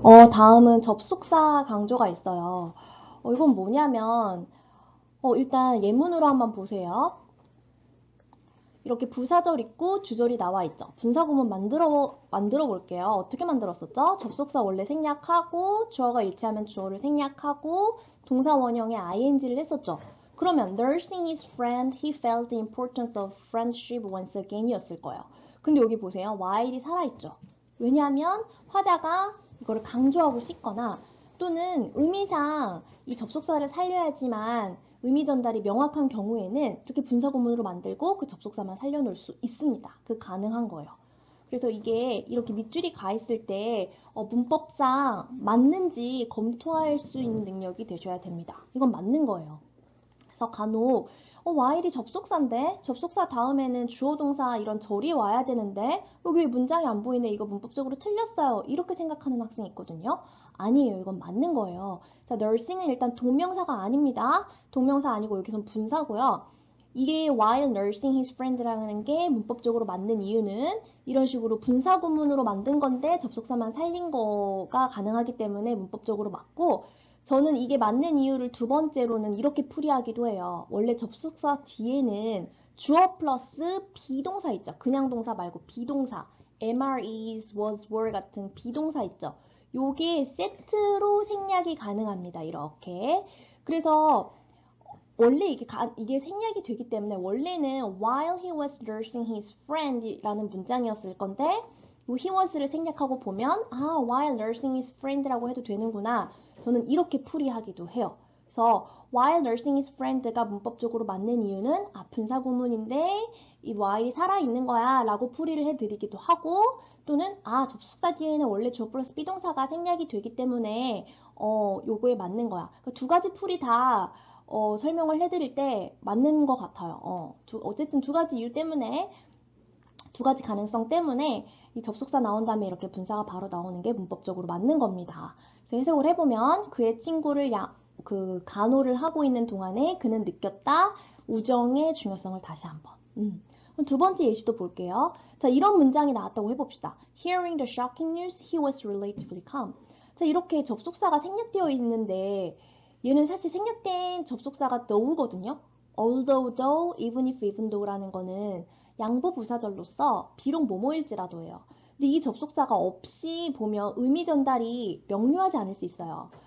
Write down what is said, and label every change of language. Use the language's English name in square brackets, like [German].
[Korean] 다음은 접속사 강조가 있어요. 이건 뭐냐면 일단 예문으로 한번 보세요. 이렇게 부사절 있고 주절이 나와 있죠. 분사구문 만들어 볼게요. 어떻게 만들었었죠? 접속사 원래 생략하고 주어가 일치하면 주어를 생략하고 동사 원형에 ing를 했었죠. 그러면 [English] nursing his friend, he felt the importance of friendship once again [Korean] 이었을 거예요. 근데 여기 보세요. while이 살아있죠. 왜냐하면 화자가 이거를 강조하고 싶거나 또는 의미상 이 접속사를 살려야지만 의미 전달이 명확한 경우에는 이렇게 분사구문으로 만들고 그 접속사만 살려놓을 수 있습니다. 그 가능한 거예요. 그래서 이게 이렇게 밑줄이 가 있을 때 문법상 맞는지 검토할 수 있는 능력이 되셔야 됩니다. 이건 맞는 거예요. 그래서 간혹 while이 접속사인데 접속사 다음에는 주어 동사 이런 절이 와야 되는데 여기 문장이 안 보이네. 이거 문법적으로 틀렸어요. 이렇게 생각하는 학생이 있거든요. 아니에요. 이건 맞는 거예요. 자, nursing은 일단 동명사가 아닙니다. 동명사 아니고 여기선 분사고요. 이게 [English] while nursing his friend [Korean] 라는 게 문법적으로 맞는 이유는 이런 식으로 분사구문으로 만든 건데 접속사만 살린 거가 가능하기 때문에 문법적으로 맞고 저는 이게 맞는 이유를 두 번째로는 이렇게 풀이하기도 해요. 원래 접속사 뒤에는 주어 플러스 비동사 있죠. 그냥 동사 말고 비동사. am, is, was, were 같은 비동사 있죠. 요게 세트로 생략이 가능합니다. 이렇게. 그래서 원래 이게 생략이 되기 때문에 원래는 [English] while he was nursing his friend [Korean] 라는 문장이었을 건데 이 he was를 생략하고 보면 [English] while nursing his friend [Korean] 라고 해도 되는구나. 저는 이렇게 풀이하기도 해요. 그래서 [English] while nursing his friend [Korean] 가 문법적으로 맞는 이유는 분사구문인데 이 while이 살아있는 거야 라고 풀이를 해드리기도 하고 또는 접속사 뒤에는 원래 주어 플러스 비동사가 생략이 되기 때문에 요거에 맞는 거야. 그러니까 두 가지 풀이 다 설명을 해드릴 때 맞는 것 같아요. 어쨌든 두 가지 이유 때문에 두 가지 가능성 때문에 이 접속사 나온 다음에 이렇게 분사가 바로 나오는 게 문법적으로 맞는 겁니다. 그래서 해석을 해보면 그의 친구를 간호를 하고 있는 동안에 그는 느꼈다. 우정의 중요성을 다시 한번. 두 번째 예시도 볼게요. 자, 이런 문장이 나왔다고 해봅시다. [English] Hearing the shocking news, he was relatively calm. [Korean] 자, 이렇게 접속사가 생략되어 있는데 얘는 사실 생략된 접속사가 though거든요. although, though, even if, even though라는 거는 양보 부사절로서 비록 뭐뭐일지라도 해요. 근데 이 접속사가 없이 보면 의미 전달이 명료하지 않을 수 있어요.